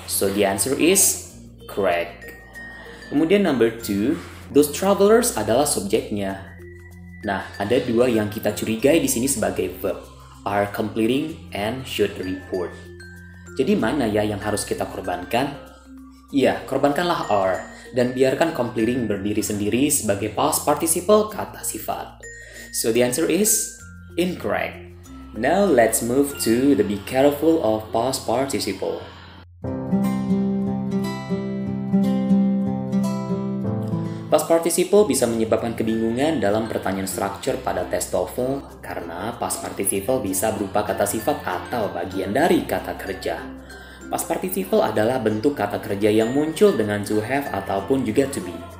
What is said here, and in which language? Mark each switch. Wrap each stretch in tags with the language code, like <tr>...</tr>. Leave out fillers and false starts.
<en>So the answer is correct.</en> <id>Kemudian</id> <en>number 2, those travelers</en> <id>adalah subjeknya. Nah, ada dua yang kita curigai di sini sebagai verb.</id> <en>Are completing and should report.</en> <id>Jadi mana ya yang harus kita korbankan? Ya, korbankanlah are dan biarkan completing berdiri sendiri sebagai past participle kata sifat.</id> <en>So the answer is incorrect. Now let's move to the be careful of past participle.</en> <id>Past participle bisa menyebabkan kebingungan dalam pertanyaan structure pada tes TOEFL karena past participle bisa berupa kata sifat atau bagian dari kata kerja. Past participle adalah bentuk kata kerja yang muncul dengan to have ataupun juga to be.</id>